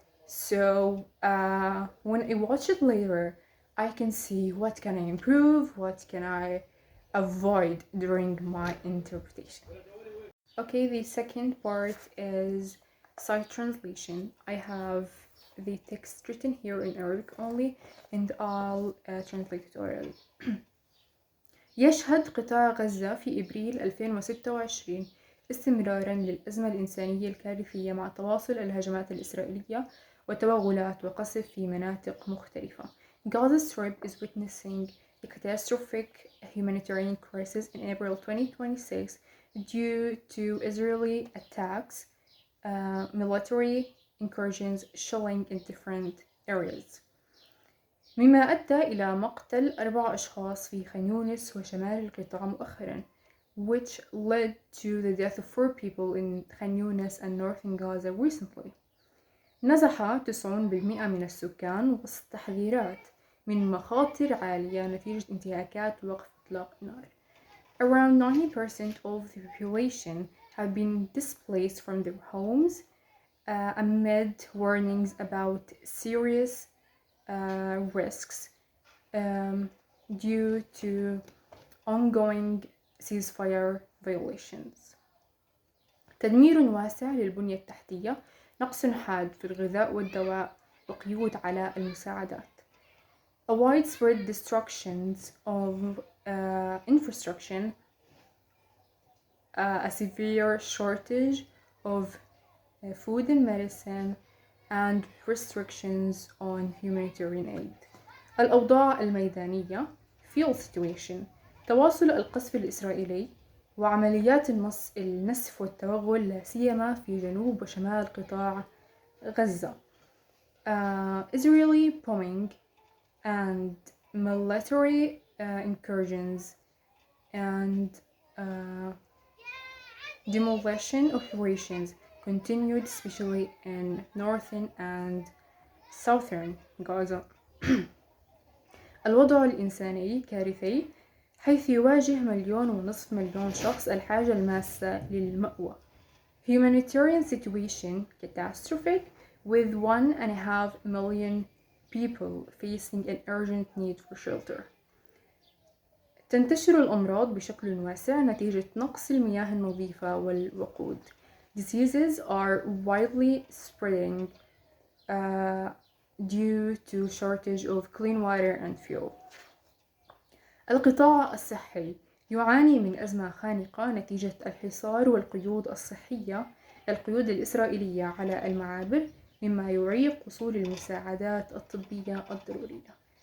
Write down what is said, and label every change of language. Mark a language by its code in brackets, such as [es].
[en] So, when I watch it later, I can see what can I improve, what can I avoid during my interpretation. Okay, the second part is sight translation. I have the text written here in Arabic only, and I'll translate it orally. [ar] يشهد قطاع غزة في إبريل 2026 استمراراً للأزمة الإنسانية الكارثية مع تواصل الهجمات الإسرائيلية وتوغلات وقصف في مناطق مختلفة. [en] Gaza Strip is witnessing a catastrophic humanitarian crisis in April 2026 due to Israeli attacks, military incursions, shelling in different areas. [ar] مما أدى إلى مقتل 4 أشخاص في خان يونس وشمال القطاع مؤخراً, [en] which led to the death of 4 people in Khan Yunis and northern Gaza recently. [ar] نزح 90% من السكان وسط تحذيرات من مخاطر عالية نتيجة انتهاكات وقف إطلاق النار. [en] Around 90% of the population have been displaced from their homes amid warnings about serious risks um, due to ongoing ceasefire violations. [ar] تدمير واسع للبنية التحتية، نقص حاد في الغذاء والدواء، وقيود على المساعدات. [en] A widespread destruction of infrastructure, a severe shortage of food and medicine, and restrictions on humanitarian aid. [ar] الأوضاع الميدانية [en] field situation، [ar] تواصل القصف الإسرائيلي وعمليات النسف والتوغل لا سيما في جنوب وشمال قطاع غزة. [en] Israeli bombing and military incursions and demolition operations continued, especially in northern and southern Gaza. [ar] الوضع الإنساني كارثي، حيث يواجه 1.5 مليون شخص الحاجة الماسة للمأوى. [en] Humanitarian situation catastrophic, with 1.5 million people facing an urgent need for shelter. [ar] تنتشر الأمراض بشكل واسع نتيجة نقص المياه النظيفة والوقود. [en] Diseases are widely spreading due to shortage of clean water and fuel. [ar] القطاع الصحي يعاني من أزمة خانقة نتيجة الحصار والقيود الصحية، القيود الإسرائيلية على المعابر، مما يعيق وصول المساعدات الطبية الضرورية.